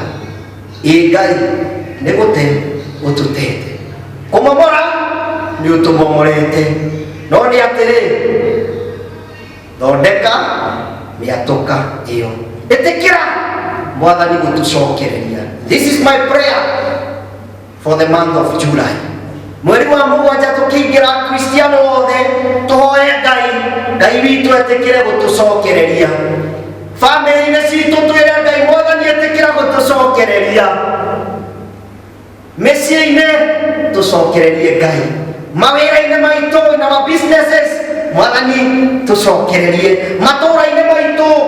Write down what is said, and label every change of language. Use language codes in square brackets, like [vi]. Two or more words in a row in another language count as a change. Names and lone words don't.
[ki] Ngai nĩ gũte ũtũtete, kũmomora nĩ ũtũmomorete, no nĩ atĩrĩ, thondeka mĩatũka ĩyo, ĩtĩkĩra Mwathani gũtũcokereria. [en] This is my prayer for the month of July. [ki] Mweri wa mũgwanja tũkĩingĩra, Kristiano wothe tũhoe Ngai witũ etĩkĩre gũtũcokereria. Famĩlĩ-inĩ citũ twĩre Ngai Mwathani etĩkĩra gũtũcokereria. Mĩciĩ-inĩ tũcokererie Ngai, mawĩra-inĩ maitũ na ma businesses Mwathani tũcokererie, matũũra-inĩ maitũ